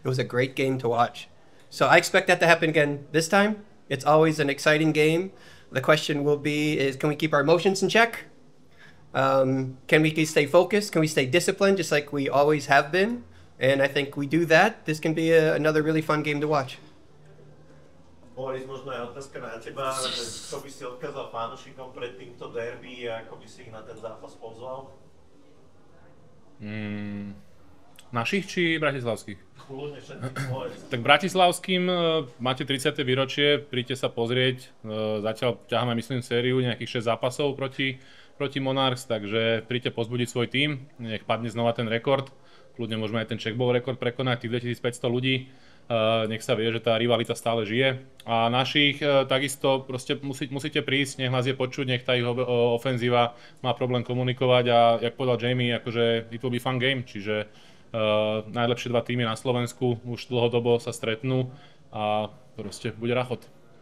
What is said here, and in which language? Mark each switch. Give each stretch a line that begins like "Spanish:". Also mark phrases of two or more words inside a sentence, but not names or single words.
English: It was a great game to watch. So I expect that to happen again this time. It's always an exciting game. The question will be is, can we keep our emotions in check? Can we stay focused? Can we stay disciplined just like we always have been? And I think we do that. This can be another really fun game to watch.
Slovak: Boris, možno je otázka na teba, čo by si odkázal fanúšikom pred týmto derby a ako by si ich na ten zápas pozval? Našich či bratislavských? Kľudne všetkých Boris. Tak bratislavským máte 30. výročie, príďte sa pozrieť. Zatiaľ ťaháme, myslím, sériu nejakých 6 zápasov proti Monarchs, takže príďte pozbudiť svoj tím, nech padne znova ten rekord. Kľudne môžeme aj ten checkball rekord prekonať, tých 2500 ľudí. Nech sa vie, že tá rivalita stále žije. A našich takisto proste musíte prísť, nech nás je počuť, nech tá ich ofenzíva má problém komunikovať a jak povedal Jaymes, akože
English: it will be fun game,
Slovak: čiže najlepšie dva týmy na Slovensku už dlhodobo sa stretnú a proste bude rachot.